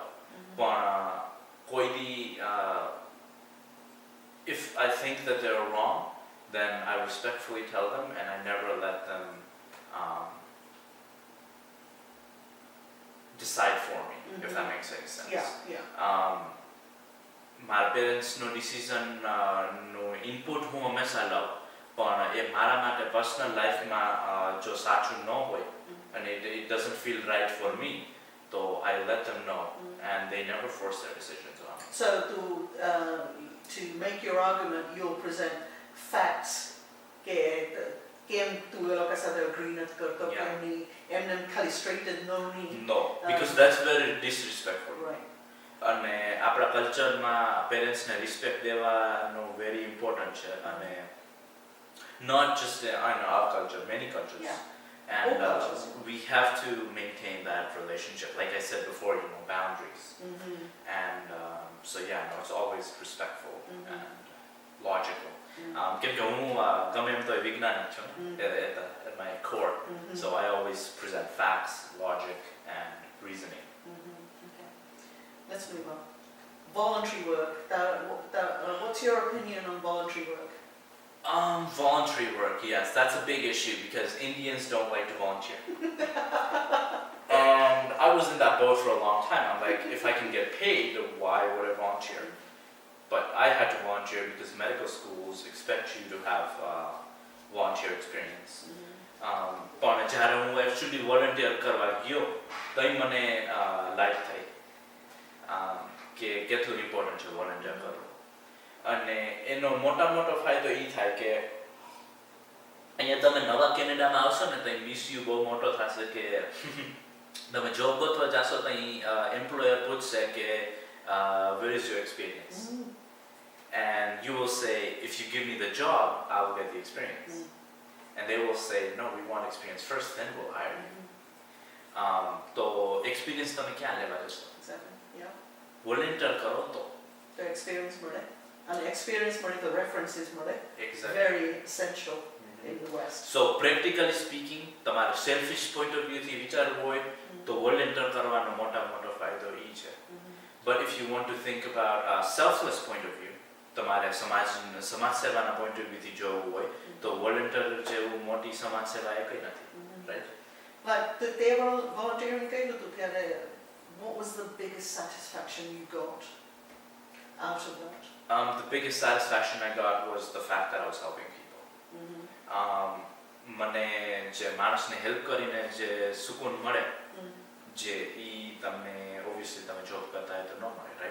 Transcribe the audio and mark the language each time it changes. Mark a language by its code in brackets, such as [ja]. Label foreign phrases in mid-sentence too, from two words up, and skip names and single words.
[en] If I think that they're wrong, then I respectfully tell them, and I never let them decide for me, if that makes any sense. Yeah. My parents no decision no input [gu] હું હંમેશા લઉં, પણ એ મારા માટે પર્સનલ લાઈફમાં જો સાચું ન હોય [en] and it doesn't feel right for me, so I let them know, and they never force their decisions on me. So to make your argument, you'll present facts [gu] કે કેમ તું એ લોકો સાથે [en] agree [gu] નથી કરતો, કેમની એમને ખાલી [en] straight no ની. No, because that's very disrespectful. Right. [gu] અને આપણા કલ્ચરમાં પેરેન્ટ્સને રિસ્પેક્ટ દેવાનો [en] very important [gu] છે, અને [en] not just our culture, many cultures. Yeah. And we have to maintain that relationship, like I said before, boundaries. And so it's always respectful and logical. [gu] કેમ કે હું ગમે એમ તો વૈજ્ઞાનિક છું [en] at my core, so I always present facts, logic and reasoning. Okay. Let's move on. Voluntary work. What's your opinion on voluntary work? Voluntary work, yes, that's a big issue because Indians don't like to volunteer. And I was in that boat for a long time. I'm like, if I can get paid, why would I volunteer? But I had to volunteer because medical schools expect you to have volunteer experience. [gu] પણ જ્યારે હું [en] actually volunteer [gu] કરવા ગયો તો મને લાઈફ થઈ કે કેટલું ઇમ્પોર્ટન્ટ છે વોલન્ટિયર કરવું. અને એનો મોટો ફાયદો એ થાય કે અહીંયા તમે નવા કેનેડામાં આવશો ને તો મિસ યુ બહુ મોટો થશે કે તમે જોબ ગોતવા જાશો તો એમ્પ્લોયર પૂછશે કે [en] where is your experience? And you will say, if you give me the job, I will get the experience. And they will say, no, we want experience first, then we'll hire you. [gu] So experience તમે ક્યાં લેવા જશો? [en] Exactly. Yeah. [gu] Volunteer કરો તો. [en] The experience મળે. And experience મળે, the references મળે. Exactly. Very essential in the West. So practically speaking, [gu] તમારા [en] selfish point of view [gu] થી વિચારવું હોય તો volunteer કરવાનો મોટો ફાયદો એ છે. [en] But if you want to think about a selfless point of view, [gu] તમારે સમાજ સેવાના [en] point of view [gu] થી જોવું હોય તો volunteer જેવું મોટી સમાજ સેવા એ કઈ નથી, [en] right? Like they were volunteering [gu] કર્યું હતું ત્યારે, [en] what was the biggest satisfaction you got out of that? The biggest satisfaction I got was the fact that I was helping people. [gu] મને જે માણસને હેલ્પ કરીને જે સુકૂન મળે, જે ઈ તમને obviously તમે જોબ કરતા હોય તો ન મળે, right?